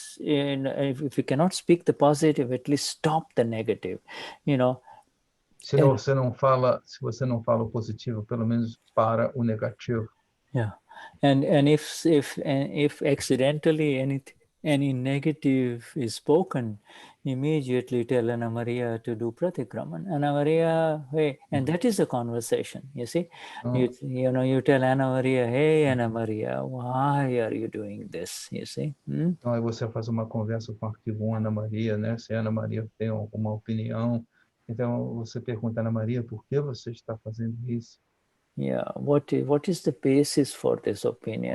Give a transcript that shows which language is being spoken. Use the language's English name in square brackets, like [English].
[English] If you cannot speak the positive, at least stop the negative. [Portuguese] Se você não fala o positivo, pelo menos para o negativo. [English] Yeah, And if accidentally any negative is spoken, immediately tell Anna Maria to do pratikraman. Anna Maria, hey, and that is a conversation. You see, you tell Anna Maria, hey Anna Maria, why are you doing this? You see. [Portuguese] Então aí você faz uma conversa com o arquivo 1, Ana Maria, né? Se a Ana Maria tem alguma opinião, então você pergunta, Ana Maria, por que você está fazendo isso? [English] Yeah, what is the basis for this opinion?